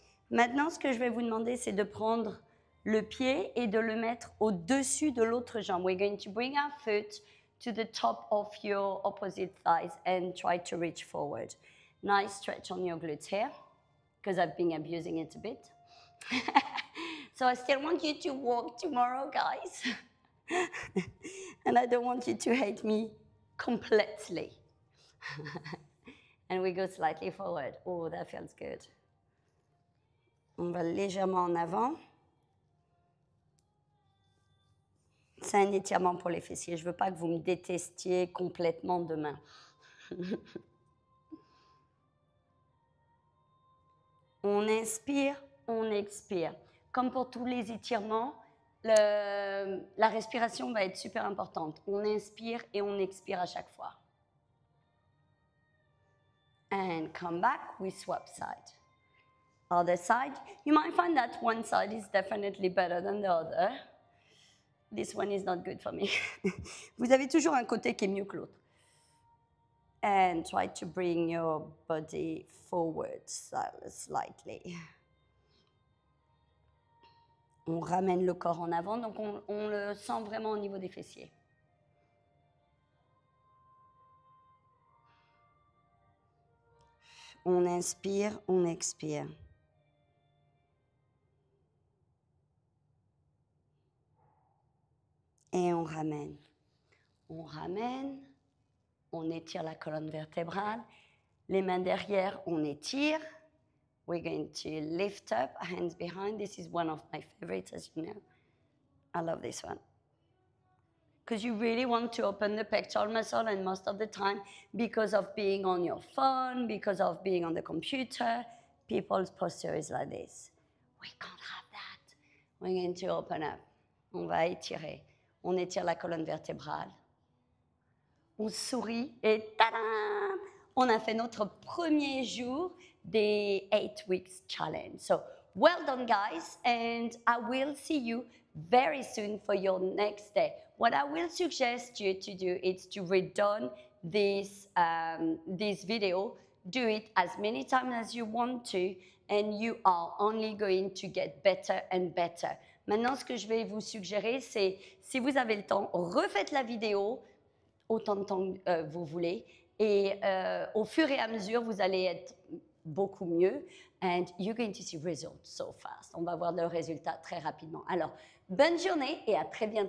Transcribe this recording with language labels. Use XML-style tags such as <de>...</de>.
<fr>Maintenant, ce que je vais vous demander, c'est de prendre le pied et de le mettre au-dessus de l'autre jambe.</fr> <en>We're going to bring our foot to the top of your opposite thighs and try to reach forward. Nice stretch on your glutes here, because I've been abusing it a bit. So I still want you to walk tomorrow, guys. And I don't want you to hate me completely. And we go slightly forward. Oh, that feels good.</en> <fr>On va légèrement en avant. C'est un étirement pour les fessiers. Je ne veux pas que vous me détestiez complètement demain. On inspire, on expire. Comme pour tous les étirements, la respiration va être super importante. On inspire et on expire à chaque fois.</fr> <en>And come back, we swap side. Other side. You might find that one side is definitely better than the other. This one is not good for me.</en> <fr>Vous avez toujours un côté qui est mieux que l'autre.</fr> <en>And try to bring your body forward slightly.</en> <fr>On ramène le corps en avant, donc on le sent vraiment au niveau des fessiers. On inspire, on expire. Et on ramène. On ramène, on étire la colonne vertébrale. Les mains derrière, on étire.</fr> <en>We're going to lift up, hands behind. This is one of my favorites, as you know. I love this one. Because you really want to open the pectoral muscle, and most of the time, because of being on your phone, because of being on the computer, people's posture is like this. We can't have that. We're going to open up.</en> <fr>On va étirer. On étire la colonne vertébrale. On sourit et tadam! On a fait notre premier jour des 8 Weeks Challenge.</fr> <en>So, well done, guys, and I will see you very soon for your next day. What I will suggest you to do is to redone this video. Do it as many times as you want to, and you are only going to get better and better.</en> <fr>Maintenant, ce que je vais vous suggérer, c'est, si vous avez le temps, refaites la vidéo autant de temps que vous voulez, et au fur et à mesure, vous allez être beaucoup mieux,</fr> <en>and you're going to see results so fast.</en> <fr>On va voir le résultat très rapidement. Alors, bonne journée et à très bientôt.</fr>